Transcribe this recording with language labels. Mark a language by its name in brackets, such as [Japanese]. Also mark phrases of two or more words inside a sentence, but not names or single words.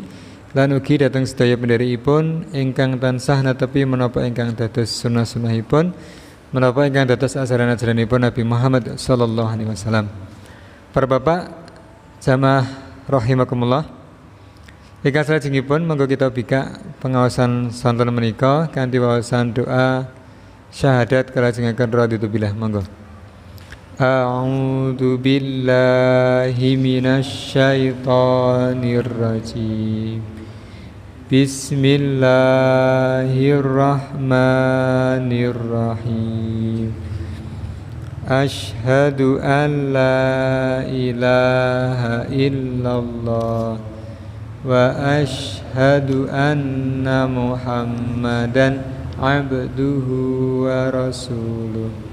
[Javanese] Lan ugi dateng sedaya pendherikipun ingkang tansah netepi menapa ingkang dados sunah-sunahipun, menapa ingkang dados ajaran-ajaranipun Nabi Muhammad [Arabic] صلى الله عليه وسلم. [Javanese] Para bapak jamaah rahimakumullah, ingkang salajengipun monggo kita bika pengawasan sonten menika kanthi wawasan doa syahadat kalajengaken [Arabic] رضيت بالله. [Javanese] Monggo. [Arabic] أعوذ بالله من الشيطان الرجيم. Bismillahirrahmanirrahim. أشهد أن لا إله إلا الله وأشهد أن محمدا عبده ورسوله.